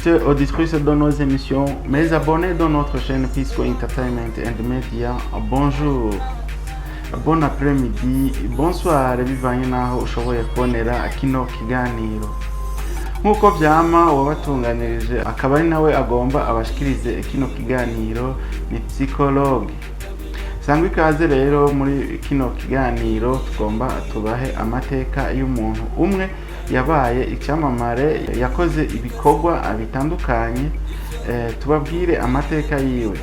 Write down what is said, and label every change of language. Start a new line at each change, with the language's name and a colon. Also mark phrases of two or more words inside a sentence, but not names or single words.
French: auditeurs, auditrices de nos émissions, mes abonnés de notre chaîne Peaceful Entertainment and Media, bonjour, bon après-midi, bonsoir,
Rundi: bivanye naho ushoboye kubonera kino kiganiro. Nkuko vyama wabatunganirije akaba ari nawe agomba abashikirize kino kiganiro ni psychologue. Sangwa ikaze rero muri kino kiganiro tugomba tubahe amateka y'umuntu umwe yabaye icyamamare yakoze ibikorwa bitandukanye, tubabwire amateka yiwe.